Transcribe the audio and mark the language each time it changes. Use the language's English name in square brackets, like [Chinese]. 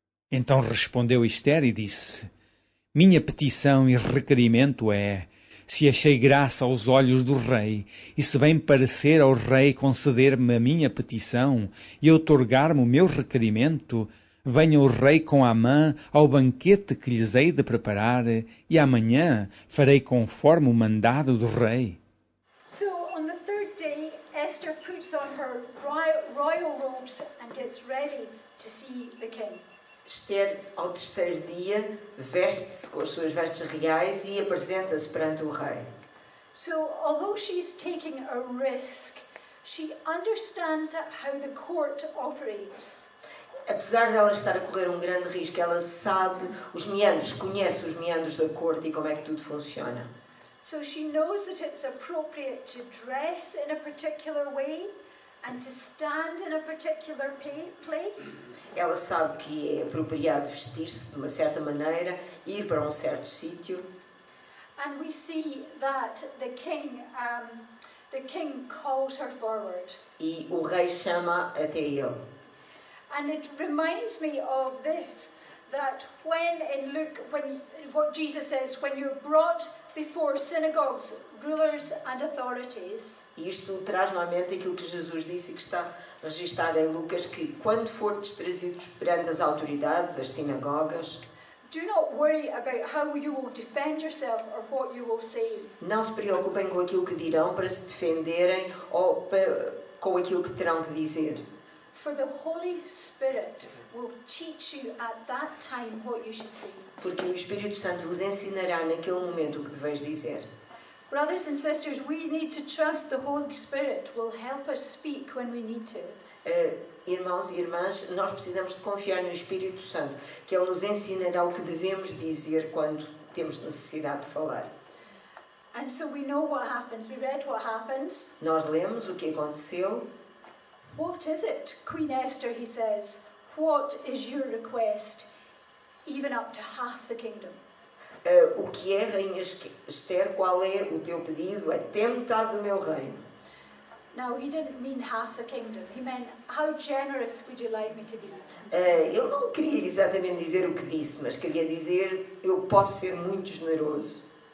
[Portuguese] Então respondeu Esther e disse, minha petição e requerimento é, se achei graça aos olhos do rei, e se bem parecer ao rei conceder-me a minha petição e outorgar-me o meu requerimento, venha o rei com Amã ao banquete que lhes hei de preparar, e amanhã farei conforme o mandado do rei. [English] So on the third day, Esther puts on her royal robes and gets ready to see the king. [Portuguese] Esther, ao terceiro dia, veste-se com as suas vestes reais e apresenta-se perante o rei. [English] So although she's taking a risk, she understands how the court operates. [Portuguese] Apesar dela estar a correr um grande risco, ela sabe os meandros, conhece os meandros da corte e como é que tudo funciona. [English] So she knows that it's appropriate to dress in a particular way and to stand in a particular place. [Portuguese] Ela sabe que é apropriado vestir-se de uma certa maneira, ir para um certo sítio. [English] And we see that the king calls her forward. [Portuguese] E o rei chama até ele. [English] And it reminds me of this, that when in Luke, what Jesus says, when you're brought before synagogues, rulers and authorities. [Portuguese] E isto traz-me à mente aquilo que Jesus disse e que está registado em Lucas, que quando fordes trazidos perante as autoridades, as sinagogas, [English] do not worry about how you will defend yourself or what you will say. [Portuguese] Não se preocupem com aquilo que dirão para se defenderem ou com aquilo que terão que dizer. [English] For the Holy Spirit will teach you at that time what you should say. [Portuguese] Porque o Espírito Santo vos ensinará naquele momento o que deveis dizer. [English] Brothers and sisters, we need to trust the Holy Spirit will help us speak when we need to. [Portuguese] Irmãos e irmãs, nós precisamos de confiar no Espírito Santo, que Ele nos ensinará o que devemos dizer quando temos necessidade de falar. [English] And so we know what happens. We read what happens. [Portuguese] Nós lemos o que aconteceu. [English] What is it, Queen Esther, he says, what is your request, even up to half the kingdom? [Portuguese] O que é, Rainha Esther, qual é o teu pedido até metade do meu reino? [English] Now, he didn't mean half the kingdom. He meant, how generous would you like me to be? [Portuguese] Ele não queria exatamente dizer o que disse, mas queria dizer, eu posso ser muito generoso.